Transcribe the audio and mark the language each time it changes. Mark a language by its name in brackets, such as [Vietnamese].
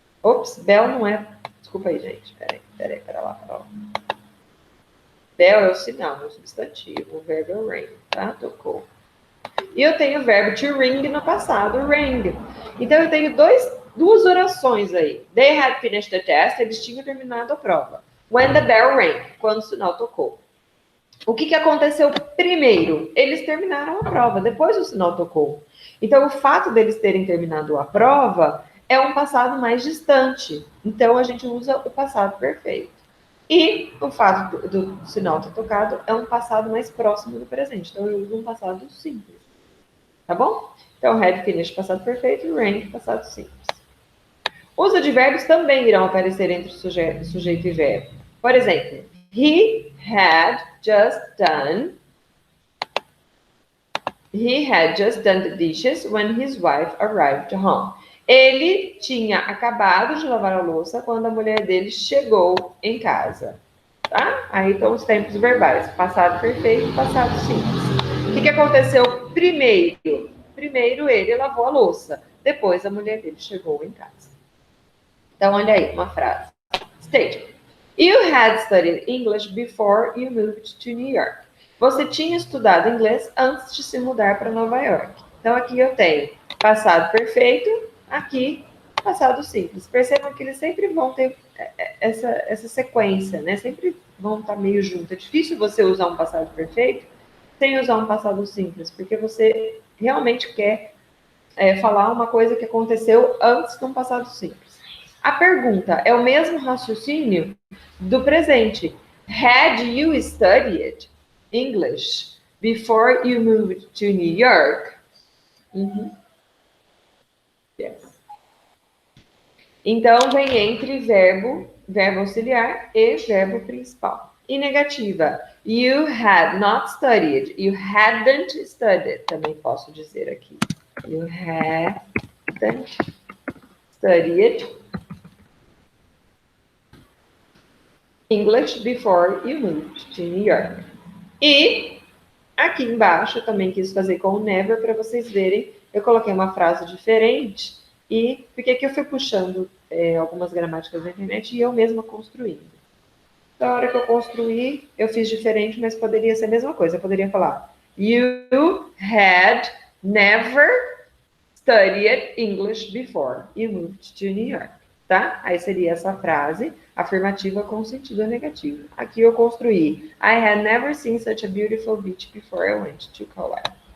[Portuguese] Ops, bell não é... Desculpa aí, gente. Pera lá. Bell é o sinal, é o substantivo. O verbo é o ring, tá? Tocou. E eu tenho o verbo to ring no passado, ring. Então, eu tenho duas orações aí. [English] They had finished the test, [Portuguese] eles tinham terminado a prova. [English] When the bell rang, [Portuguese] quando o sinal tocou. O que aconteceu primeiro? Eles terminaram a prova, depois o sinal tocou. Então, o fato deles terem terminado a prova é um passado mais distante. Então, a gente usa o passado perfeito. E o fato do sinal ter tocado é um passado mais próximo do presente. Então, eu uso um passado simples. Tá bom? Então, had, finished, passado perfeito, rang, passado simples. Os advérbios também irão aparecer entre sujeito e verbo. Por exemplo, [English] he had just done the dishes when his wife arrived home. [Portuguese] Ele tinha acabado de lavar a louça quando a mulher dele chegou em casa. Tá? Aí estão os tempos verbais. Passado perfeito, passado simples. O que aconteceu primeiro? Primeiro ele lavou a louça. Depois a mulher dele chegou em casa. Então, olha aí, uma frase. State. [English] You had studied English before you moved to New York. [Portuguese] Você tinha estudado inglês antes de se mudar para Nova York. Então, aqui eu tenho passado perfeito, aqui passado simples. Percebam que eles sempre vão ter essa sequência, né? Sempre vão estar meio juntos. É difícil você usar um passado perfeito sem usar um passado simples, porque você realmente quer falar uma coisa que aconteceu antes de um passado simples. A pergunta é o mesmo raciocínio do presente. [English] Had you studied English before you moved to New York? [Portuguese] Yes. Então, vem entre verbo auxiliar e verbo principal. E negativa. [English] You had not studied. You hadn't studied. [Portuguese] Também posso dizer aqui. [English] You hadn't studied English before you moved to New York. [Portuguese] E aqui embaixo eu também quis fazer com o never para vocês verem. Eu coloquei uma frase diferente e porque que eu fui puxando algumas gramáticas da internet e eu mesma construindo. Na hora que eu construí, eu fiz diferente, mas poderia ser a mesma coisa. Eu poderia falar [English] You had never studied English before you moved to New York, tá? [Portuguese] Aí seria essa frase afirmativa com sentido negativo. Aqui eu construí [English] I had never seen such a beautiful beach before I went to Colorado.